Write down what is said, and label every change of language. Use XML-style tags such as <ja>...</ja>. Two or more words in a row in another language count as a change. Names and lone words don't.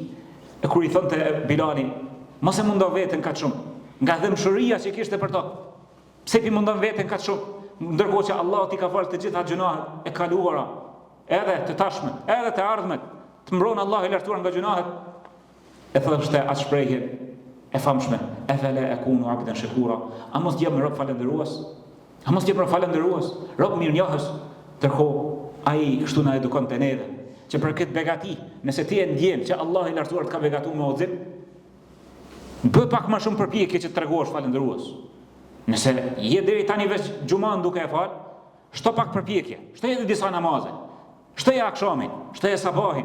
<sq>E kur i thonte Bilali, mos e mundo veten kaq shumë, nga dëmshëria që kishte për to. Pse ti mundon veten kaq shumë? Ndërkohë që Allah ti ka falë të gjitha gjunahet e kaluara, edhe të tashmen, edhe të ardhmet, të mbron Allah i lartuar nga gjunahet. E thoshte atë shprehje e famshme,</sq> <ar>أفلا أكون عبدا شكورا,</ar> <sq>a mos jam rob falëndërues? A mos jam rob falëndërues? Rob mirënjohës. Ndërkohë ai kështu na edukon te neve, që për këtë begati, nëse ti e ndjen që Allah i lartuar të ka begatuar me udhëzim, bë pak më shumë përpjekje që të tregosh falëndërues. Nëse je deri tani veç xhuman duke e fal, shto pak përpjekje, shtoje edhe disa namaze, shtoje akşamin, shtoje sabahin.</sq>